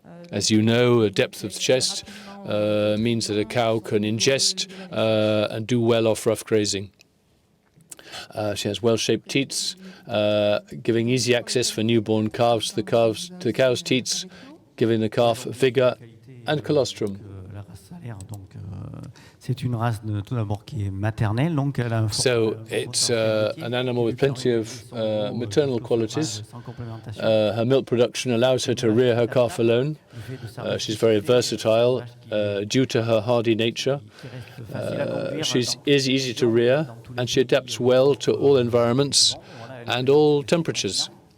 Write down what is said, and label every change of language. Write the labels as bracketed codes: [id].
[en] As you know, a depth of the chest means that a cow can ingest and do well off rough grazing. She has well-shaped teats, giving easy access for newborn calves to the cow's teats, giving the calf vigor and colostrum. [fr] C'est une race tout d'abord qui est maternelle, donc elle a un [en] So it's an animal with plenty of maternal qualities. Her milk production allows her to rear her calf alone. She's very versatile due to her hardy nature. She is easy to rear, and she adapts well to all environments and all temperatures.